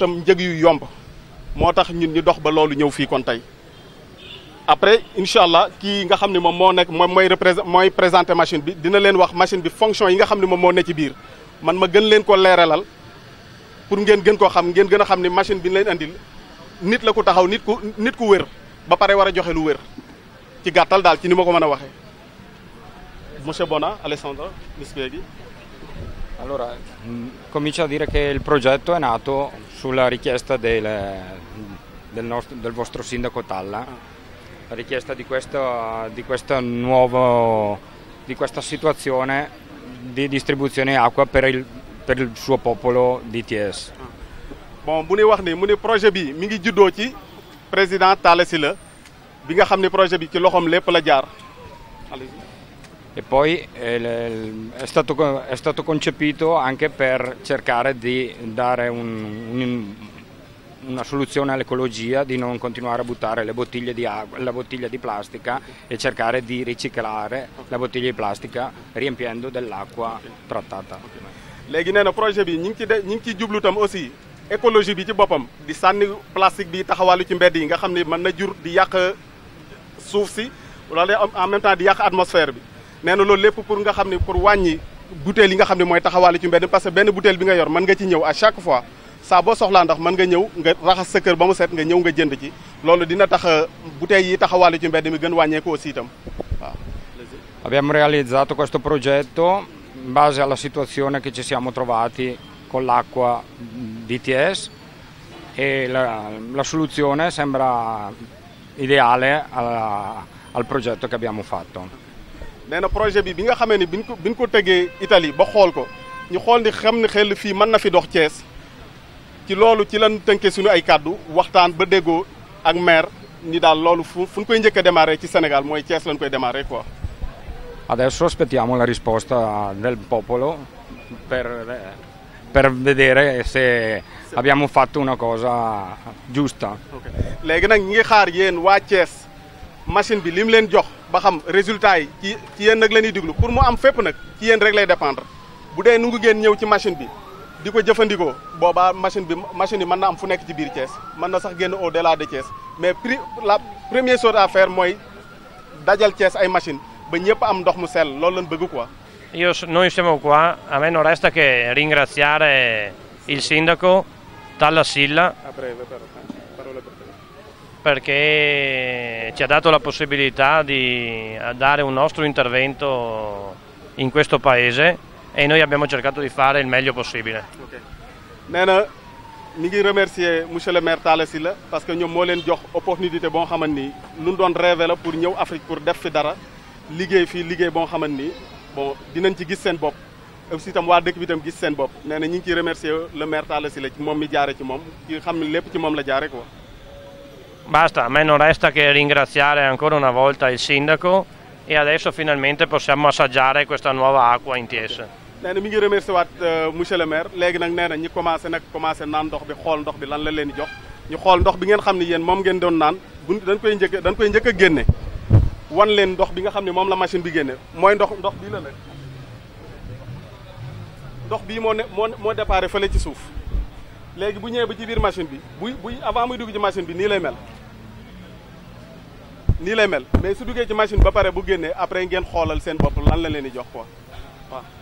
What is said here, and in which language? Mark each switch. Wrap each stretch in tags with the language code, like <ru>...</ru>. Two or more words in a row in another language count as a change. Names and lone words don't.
<wo>tam njëg yu yomb moo tax ñun ñu dox ba loolu ñëw fii kon tey après</wo> <ar>incha allah</ar> <wo>kii nga xam ne moom moo nekk moom mooy présenté machine bi dina leen wax machine bi fonction yi nga xam ne moom moo ne ci biir man ma gën leen ko leeralal pour ngeen gën koo xam ngeen gën a xam ne machine bi ñu leen andil nit la ku taxaw nit ku wér ba pare war a joxe lu wér ci gàttal daal ci ni ma ko mën a waxee monsieur Bona, Alessandro,</wo> <it>mi spieghi? Allora, comincio a dire che il progetto è nato sulla richiesta del vostro sindaco Talla, la richiesta di questa situazione di distribuzione acqua per il suo popolo di Thiès.</it> <wo>Bon, bu ñuy wax ni mu ni projet bi mi ngi juddoo ci président Talla Sylla bi nga xam ne projet bi ci loxoom lépp la jaar.</wo> <it>E poi è stato concepito anche per cercare di dare una soluzione all'ecologia, di non continuare a buttare le bottiglie di acqua, la bottiglia di plastica e cercare di riciclare la bottiglia di plastica riempiendo dell'acqua trattata.</it> <wo>léegi nee na projet bi ñi ngi ciy jublu tam</wo> <fr>aussi écologie</fr> <wo>bi ci boppam di sànni plastique bi taxawàllu ci mbedd yi nga xam ne mën na jur di yàq suuf si wala</wo> <fr>en même temps</fr> <wo>di yàq atmosphère bi. nee na loolu lépp pour nga xam ne pour wàññi bouteille yi nga xam ne mooy taxawaale ci mbedd</wo> <fr>parce que</fr> <wo>benn bouteille bi nga yor mën nga ci ñëw</wo> <fr>à chaque fois</fr> <wo>saa boo soxlaa ndax mën nga ñëw nga raxas sa kër ba mu set nga ñëw nga jënd ci loolu dina tax bouteille yi taxawaale ci mbedd mi gën wàññeeku aussi itam waaw.</wo> <it>Abbiamo realizzato questo progetto in base alla situazione che ci siamo trovati con l'acqua di Thiès e la soluzione sembra ideale al progetto che abbiamo fatto.</it> <wo>nee na projet bi nga xamee ni biñ ko tegee Italie ba xool ko ñu xool ni xam ni xel fii mën na fi dox Thiès ci loolu ci lan tënkee suñu ay kàddu waxtaan ba déggoo ak maire ni daal loolu fu ñu koy njëkk a démarrer ci Sénégal mooy Thiès lañ koy démarrer quoi.</wo> <it>Adesso aspettiamo la risposta del popolo per vedere se abbiamo fatto una cosa giusta.</it> <wo>léegi nag ñi ngi xaar yéen waa Thiès machine bi li mu leen jox ba xam résultat yi ci yéen nag la ñuy diglu pour mu am fépp nag ci yéen rek lay dépendre bu dee nu ngi ngeen ñëw ci machine bi di ko jëfandikoo boobaa machine yi mën na am fu nekk ci biir Thiès mën na sax génn</wo> <fr>au delà de Thiès mais la première chose à faire</fr> <wo>mooy dajal Thiès ay machine ba ñëpp am ndox mu sell loolu lañ bëgg quoi.</wo> <it>Noi siamo qua, a me non resta che ringraziare il sindaco Talla Silla perché ci ha dato la possibilità di dare un nostro intervento in questo paese e noi abbiamo cercato di fare il meglio possibile.</it> <wo>nee na mi ngi</wo> <fr>remercier monsieur le maire</fr> <wo>Talla Sylla</wo> <fr>parce que</fr> <wo>ñoom moo leen jox opportunité boo xamante ni lu ñu doon rêvé la pour ñëw Afrique pour def fi dara liggéey fii liggéey boo xamante ni bon dinañ ci gis seen bopp aussi itam waa dëkk bi itam gis seen bopp nee na ñu ngi ciy</wo> <fr>remercier le maire</fr> <wo>Talla Sylla ci moom mi jaare ci moom ci xam ne lépp ci moom la jaare quoi.</wo> <it>Basta, a me non resta che ringraziare ancora una volta il sindaco e adesso finalmente possiamo assaggiare questa nuova acqua in Thiès.</it> <wo>nee na mi ngi remercier waat</wo> <fr>monsieur le maire</fr> <wo>léegi nag nee na ñi commencé naan ndox bi xool ndox bi lan la leen di jox ñu xool ndox bi ngeen xam ne yéen moom ngeen doon naan dañ koy njëkk a génne wan leen ndox bi nga xam ne moom la machine bi génne mooy ndox bii la ndox bii moo déparé fële ci suuf léegi bu ñëwee ba ci biir machine bi buy avant muy dugg ci machine bi nii lay mel mais su duggee ci machine ba pare bu génnee après ngeen xoolal seen bopp lan la leen di jox quoi waaw.</wo>